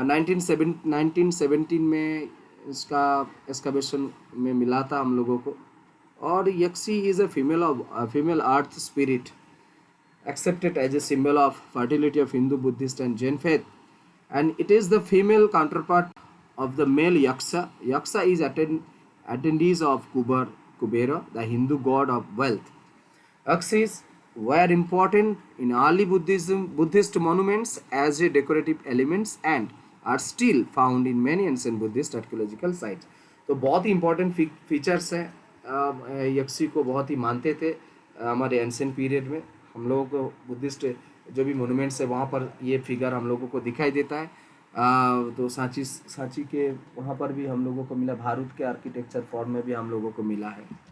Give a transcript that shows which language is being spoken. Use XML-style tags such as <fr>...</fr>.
<hi>1917 में इसका एक्सकवेशन में मिला था हम लोगों को।</hi> <en>और Yakshi is a female earth spirit accepted as a symbol of fertility of Hindu, Buddhist and Jain faith, and it is the female counterpart of the male Yaksha. Yaksha is attendees of Kubera, the Hindu god of wealth. Yakshas were important in early Buddhist monuments as a decorative elements and are still found in many ancient Buddhist archaeological sites.</en> <hi>तो बहुत ही important features हैं। यक्षी को बहुत ही मानते थे हमारे ancient period में। हम लोगों को बुद्धिस्ट जो भी मोनूमेंट्स है वहाँ पर ये फिगर हम लोगों को दिखाई देता है। तो सांची के वहाँ पर भी हम लोगों को मिला, भारत के आर्किटेक्चर फॉर्म में भी हम लोगों को मिला है।</hi>